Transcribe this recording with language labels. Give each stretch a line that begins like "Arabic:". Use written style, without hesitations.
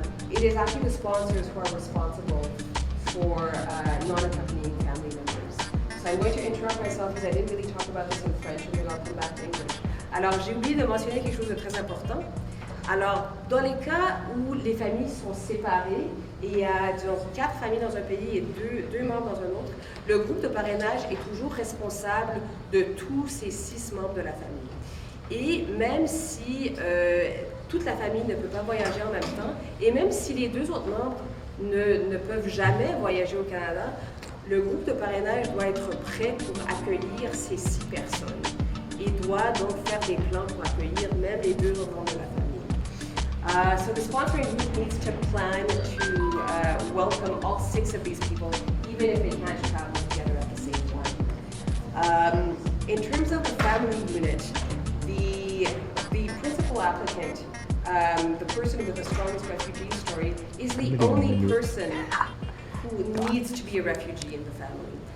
English: It is actually the sponsors who are responsible for non-accompanying family members. So I'm going to interrupt myself because I didn't really talk about this in French, and then I'll come back to English.
French: Alors, j'ai oublié de mentionner quelque chose de très important. Alors, dans les cas où les familles sont séparées, et il y a disons, 4 familles dans un pays et deux membres dans un autre, le groupe de parrainage est toujours responsable de tous ces 6 membres de la famille. Et même si toute la famille ne peut pas voyager en même temps, et même si les 2 autres membres ne peuvent jamais voyager au Canada, le groupe de parrainage doit être prêt pour accueillir ces 6 personnes et doit donc faire des plans pour accueillir même les 2 autres membres de la famille.
English: So the sponsoring group needs to plan to welcome all 6 of these people, even if they can't travel together at the same time. In terms of the family unit, the principal applicant, the person with the strongest refugee story, is the only person who needs to be a refugee in the family.